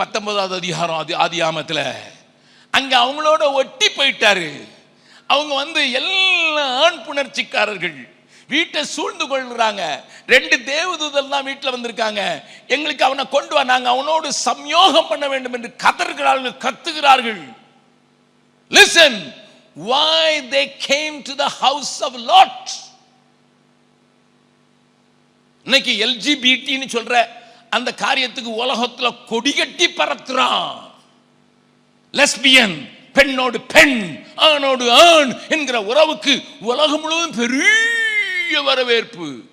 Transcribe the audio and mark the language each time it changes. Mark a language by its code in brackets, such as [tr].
[ta] 19வது அதிகாரம் ஆதியாகமத்தில் அங்க அவங்களோட ஒட்டி போயிட்டாரு. அவங்க வந்து எல்லா ஆண் புணர்ச்சிக்காரர்கள் வீட்டை சூழ்ந்து கொள்றாங்க. 2 தேவதூதர் தான் வீட்டில் வந்திருக்காங்க. எங்களுக்கு அவனை கொண்டு வா, நாங்க அவனோடு சம்யோகம் பண்ண வேண்டும் என்று கத்துகிறார்கள். [en] Listen, why they came to the house of Lot. [ta] இன்னைக்கு எல்ஜிபிடின்னு சொல்ற அந்த காரியத்துக்கு உலகத்துல கொடிகட்டி பறக்குறான். லெஸ்பியன், பெண்ணோடு பெண், ஆணோடு ஆண் என்கிற உறவுக்கு உலகம் முழுவதும் பெரிய வரவேற்பு.